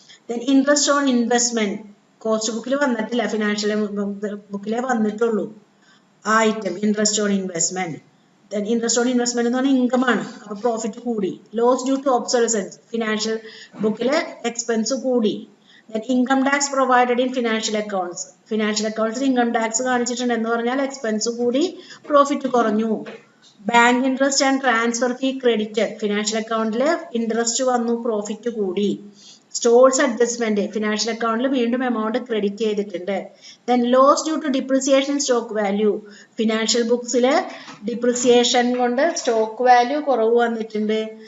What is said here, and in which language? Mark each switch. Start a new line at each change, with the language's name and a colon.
Malayalam: Then interest on investment, cost ബുക്കിൽ വന്നിട്ടില്ല, financial ബുക്കിലേ വന്നിട്ടുള്ളൂ ആ item, interest on investment. Then interest on investment എന്ന് പറഞ്ഞാൽ ഇൻകം ആണ്, അപ്പോൾ പ്രോഫിറ്റ് കൂടി.
English: loss due to observance,
Malayalam: financial ബുക്കിലെ എക്സ്പെൻസ് കൂടി.
English: Then income tax provided in financial accounts, financial accounts income tax
Malayalam: കാണിച്ചിട്ടുണ്ട് എന്ന് പറഞ്ഞാൽ എക്സ്പെൻസ് കൂടി, പ്രോഫിറ്റ് കുറഞ്ഞു.
English: bank interest and transfer fee credited,
Malayalam: financial അക്കൗണ്ടിൽ ഇൻട്രസ്റ്റ് വന്നു, പ്രോഫിറ്റ് കൂടി. സ്റ്റോഴ്സ് അഡ്ജസ്റ്റ്മെന്റ്, ഫിനാൻഷ്യൽ അക്കൗണ്ടിൽ വീണ്ടും എമൗണ്ട് ക്രെഡിറ്റ് ചെയ്തിട്ടുണ്ട്.
English: then loss due to depreciation stock value,
Malayalam: financial ബുക്സിൽ depreciation കൊണ്ട് സ്റ്റോക്ക് വാല്യൂ കുറവ് വന്നിട്ടുണ്ട്.